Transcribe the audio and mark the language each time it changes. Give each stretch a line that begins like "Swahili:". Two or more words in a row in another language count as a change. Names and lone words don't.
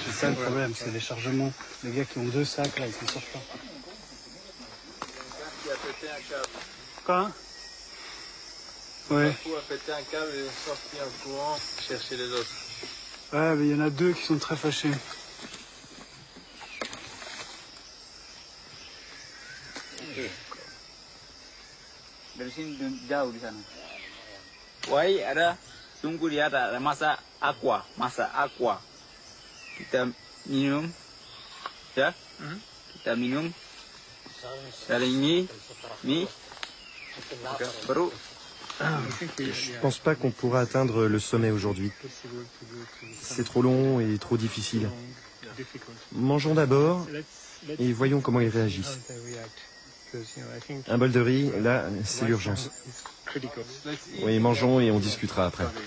French: C'est ça le problème, c'est les chargements. Les gars qui ont deux sacs là, ils s'en sortent pas. qui a pété un câble. Quoi? Ouais. Papou a pété un câble et est sorti en courant chercher les autres. Ouais, mais il y en a deux qui sont très fâchés.
Indonesian: Dari sini jauh di sana. Wai ada tunggu dia ada masak aqua. Kita minum, ya. Kita minum dari ini, baru.
French: Je pense pas qu'on pourra atteindre le sommet aujourd'hui. C'est trop long et trop difficile. Mangeons d'abord et voyons comment ils réagissent. Un bol de riz, là, c'est l'urgence. Oui, mangeons et on discutera après.